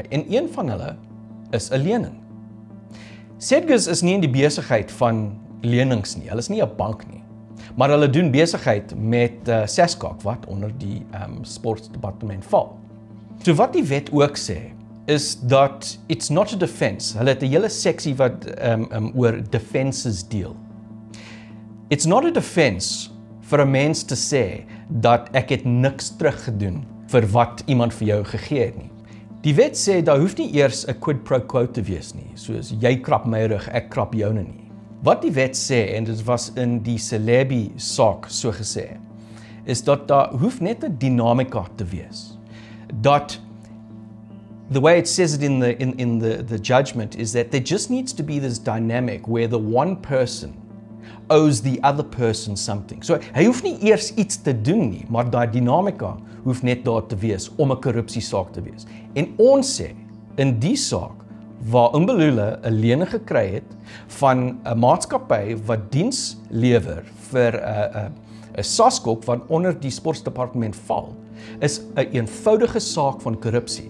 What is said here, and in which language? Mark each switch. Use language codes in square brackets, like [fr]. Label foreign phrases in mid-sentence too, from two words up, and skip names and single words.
[af] En een van hulle is 'n lening. Sedgars is nie in die besigheid van lenings nie. Hulle is nie 'n bank nie. Maar hulle doen besigheid met SASCOC wat onder die sportdepartement val. So wat die wet ook sê is dat [en] it's not a defense. [af] Hulle het 'n hele seksie wat oor defenses deel. [en] It's not a defense [af] vir 'n mens te sê dat ek het niks teruggedoen vir wat iemand vir jou gegee het nie. Die wet sê daar hoef nie eers 'n [la] quid pro quo [af] te wees nie, soos jy krap my rug, ek krap joune nie. Wat die wet sê, en dit was in die Celebi saak so gesê, is dat daar hoef net 'n dinamika te wees. [en] Dat the way it says it in the judgment is that there just needs to be this dynamic where the one person owes the other person something. [af] So hy hoef nie eers iets te doen nie, maar daai dinamika hoef net daar te wees om 'n korrupsiesaak te wees. En ons sê in die saak waar Mbalula 'n lening gekry het van 'n maatskappy wat diens lewer vir 'n SASCOC wat onder die sportdepartement val, is 'n eenvoudige saak van korrupsie.